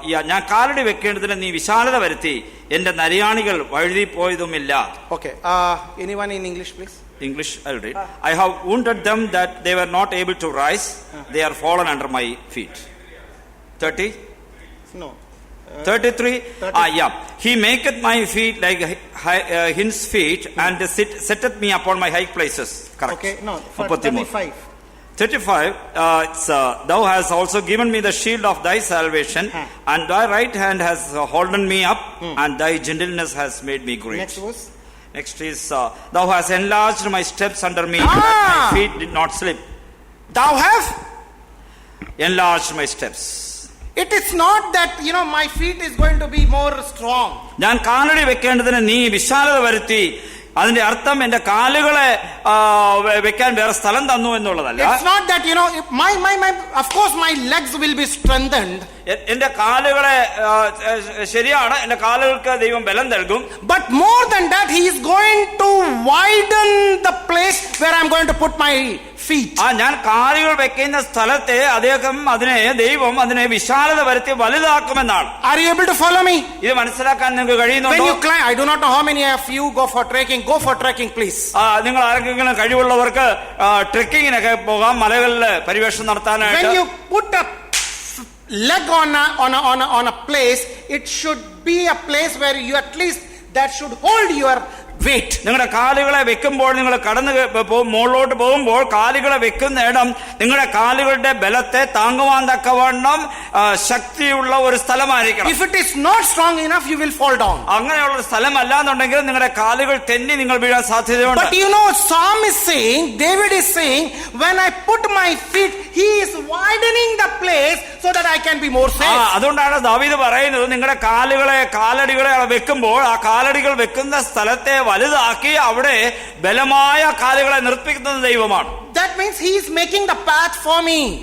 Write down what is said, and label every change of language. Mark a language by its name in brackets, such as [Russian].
[Malayalam] ഞാൻ കാലടി വെക്കേണ്ടതിന് നീ വിശാലത വരുത്തി, എന്റെ നരിയാണികൾ വഴുതി പോയതുമില്ല. [English] Okay, anyone in English please? English, I'll read. I have wounded them that they were not able to rise, they are fallen under my feet. 30? No. 33? Yeah. He maketh my feet like hinds feet and setteth me upon my high places. Correct. Okay, no. 35. 35, thou hast also given me the shield of thy salvation, and thy right hand has holden me up, and thy gentleness has made me great. Next verse. Next is, thou hast enlarged my steps under me, that my feet did not slip. Thou have. Enlarged my steps. It is not that, my feet is going to be more strong. [Malayalam] ഞാൻ കാലടി വെക്കേണ്ടതിന് നീ വിശാലത വരുത്തി. അതിന്റെ അർത്ഥം എന്റെ കാലുകളെ വെക്കാൻ വേറെ സ്ഥലം തന്നു എന്നുള്ളതല്ല. [English] It's not that, of course my legs will be strengthened. [Malayalam] എന്റെ കാലുകളെ ശരിയാണ്, എന്റെ കാലുകൾക്ക് ദൈവം ബലം നൽകും. [English] But more than that, he is going to widen the place where I'm going to put my feet. [Malayalam] ഞാൻ കാലുകൾ വെക്കുന്ന സ്ഥലത്തെ ദൈവം അതിനെ വിശാലത വരുത്തി വലുതാക്കുമെന്നാണ്. [English] Are you able to follow me? [Malayalam] ഇത് മനസ്സിലാക്കാൻ നിങ്ങൾക്ക് കഴിയുന്നുണ്ടോ? [English] When you climb, I do not know how many of you go for trekking. Go for trekking, please. [Malayalam] നിങ്ങൾ ആരെങ്കിലും കഴിവുള്ളവർക്ക് ട്രെക്കിങ്ങിനൊക്കെ പോകാം, മലകളിൽ പരിവേഷണം നടത്താനായിട്ട്. [English] When you put a leg on a place, it should be a place where you at least that should hold your weight. [Malayalam] നിങ്ങളുടെ കാലുകളെ വെക്കുമ്പോൾ, നിങ്ങൾ കടന്ന് മുകളിലോട്ട് പോകുമ്പോൾ കാലുകളെ വെക്കുന്ന ഇടം നിങ്ങളുടെ കാലുകളുടെ ബലത്തെ താങ്ങുവാൻ തക്കവണ്ണം ശക്തിയുള്ള ഒരു സ്ഥലമായിരിക്കണം. [English] If it is not strong enough, you will fall down. [Malayalam] അങ്ങനെയുള്ള ഒരു സ്ഥലമല്ല എന്നുണ്ടെങ്കിൽ നിങ്ങളുടെ കാലുകൾ തെന്നി നിങ്ങൾ വീഴാൻ സാധ്യതയുണ്ട്. [English] But Psalm is saying, David is saying, when I put my feet, he is widening the place so that I can be more safe. [Malayalam] അതുകൊണ്ടാണ് ദാവീദ് പറയുന്നത്, നിങ്ങളുടെ കാലടികളെ വെക്കുമ്പോൾ ആ കാലടികൾ വെക്കുന്ന സ്ഥലത്തെ വലുതാക്കി അവിടെ ബലമായ കാലുകളെ നിർപ്പിക്കുന്ന ദൈവമാണ്. [English] That means he is making the path for me.